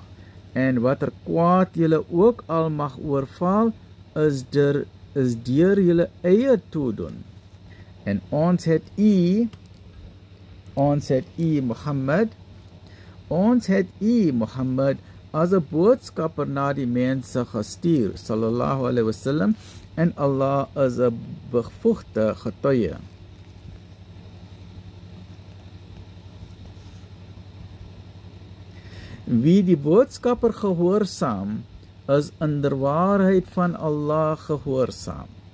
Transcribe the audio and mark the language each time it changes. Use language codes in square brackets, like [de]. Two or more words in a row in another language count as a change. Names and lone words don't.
[af] En watter kwaad julle ook al mag oorval, is deur julle eie toedoen. En ons het u Mohammed, as 'n boodskapper na die mense gestuur, [ar] صلى الله عليه وسلم, [af] en Allah is 'n bevoegde getuie. Wie die boodskapper gehoorsaam, is in der waarheid van Allah gehoorsaam.